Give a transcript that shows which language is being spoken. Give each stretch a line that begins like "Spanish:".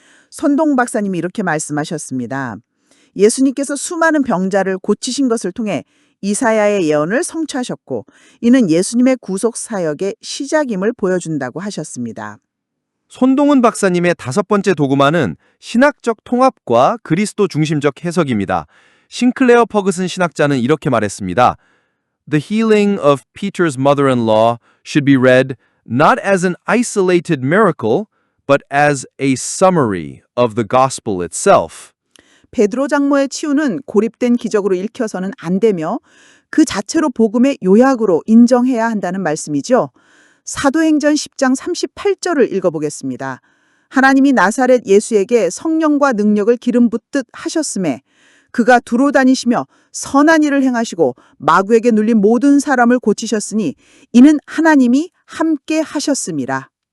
Korean: 선동 박사님이 이렇게 말씀하셨습니다. 예수님께서 수많은 병자를 고치신 것을 통해 이사야의 예언을 성취하셨고 이는 예수님의 구속 사역의 시작임을 보여준다고 하셨습니다. 손동은 박사님의 5번째 도구마는 신학적 통합과 그리스도 중심적 해석입니다. 싱클레어 퍼그슨 신학자는 이렇게 말했습니다.
English: The healing of Peter's mother-in-law should be read not as an isolated miracle, but as a summary of the gospel itself.
Korean: 베드로 장모의 치유는 고립된 기적으로 읽혀서는 안 되며 그 자체로 복음의 요약으로 인정해야 한다는 말씀이죠. 사도행전 10장 38절을 읽어보겠습니다. 하나님이 나사렛 예수에게 성령과 능력을 기름 붓듯 하셨음에 그가 두루 다니시며 선한 일을 행하시고 마귀에게 눌린 모든 사람을 고치셨으니 이는 하나님이 함께 하셨음이라.